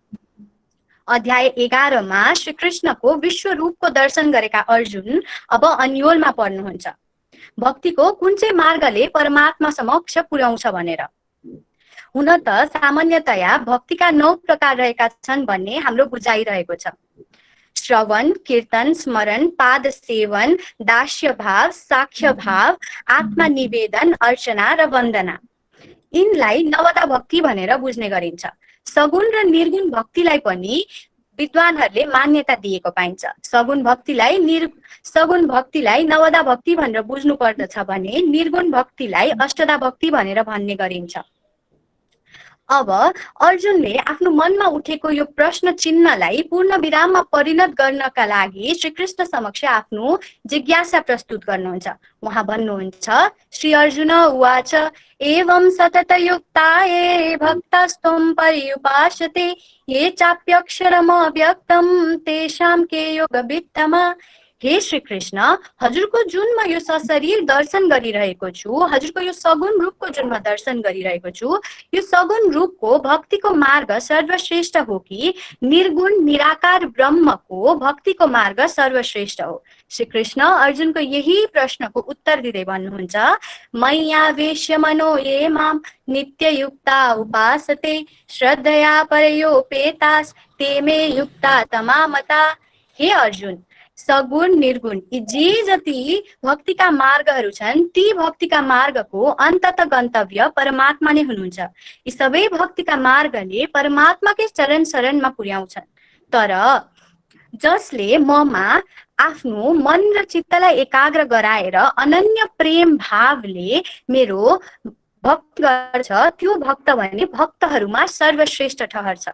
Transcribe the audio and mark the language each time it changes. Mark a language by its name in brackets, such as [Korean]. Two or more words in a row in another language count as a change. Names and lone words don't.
[Nepali] अध्याय 11 मा श्री कृष्णको विश्व रूपको दर्शन गरेका अर्जुन अब अन्योलमा पर्नुहुन्छ। भक्तिको कुन चाहिँ मार्गले परमात्मा समक्ष पुर्याउँछ भनेर। हुन त सामान्यतया भक्तिका 9 प्रकार रहेका छन् भन्ने हाम्रो बुझाइरहेको छ। श्रवण, कीर्तन, स्मरण, पाद सेवन, दास्य भाव, साक्ष्य भाव, आत्मा निवेदन, अर्चना र वन्दना। यिनलाई नवदा भक्ति भनेर बुझ्ने गरिन्छ। सगुण र निर्गुण भक्तिलाई पनि विद्वानहरूले मान्यता दिएको पाइन्छ। सगुण भक्तिलाई नवदा भक्ति भनेर बुझ्नु पर्दछ भने निर्गुण भक्तिलाई अष्टदा भक्ति भनेर भन्ने गरिन्छ। अब अर्जुनले आफ्नो मनमा उठेको यो प्रश्न चिन्हलाई पूर्ण विराममा परिणत गर्नका लागि श्री कृष्ण समक्ष आफ्नो जिज्ञासा प्रस्तुत गर्नुहुन्छ। उहाँ भन्नुहुन्छ, [Sanskrit] श्री अर्जुन उवाच एवं सततयुक्ता ये भक्तास्त्वं पर्युपासते ये चाप्यक्षरम् अव्यक्तं तेषां के योगवित्तमा। [Nepali] हे श्री कृष्ण, हजुरको जुन म यो सशरीर दर्शन गरिरहेको छु, हजुरको यो सगुण रूपको जुन म दर्शन गरिरहेको छु, यो सगुण रूपको भक्तिको मार्ग सर्वश्रेष्ठ हो कि निर्गुण निराकार ब्रह्मको भक्तिको मार्ग सर्वश्रेष्ठ हो। श्री कृष्ण अर्जुनको यही प्रश्नको उत्तर दिँदै भन्नुहुन्छ, [Sanskrit] मय्यावेश्य मनो ये माम नित्ययुक्ता उपासते श्रद्धया परयोपेतास ते मे युक्ता तमामता। [Nepali] हे अर्जुन, सगुण निर्गुण यी जे जति भक्तिका मार्गहरू छन् ती भक्तिका मार्गको अन्तत गन्तव्य परमात्मा नै हुनुहुन्छ। यी सबै भक्तिका मार्गले परमात्माकै चरण शरणमा पुर्याउँछन्। तर जसले ममा आफ्नो मन र चित्तलाई एकाग्र गराएर अनन्य प्रेम भावले मेरो भक्ति गर्छ त्यो भक्त भने भक्तहरूमा सर्वश्रेष्ठ ठहर्छ।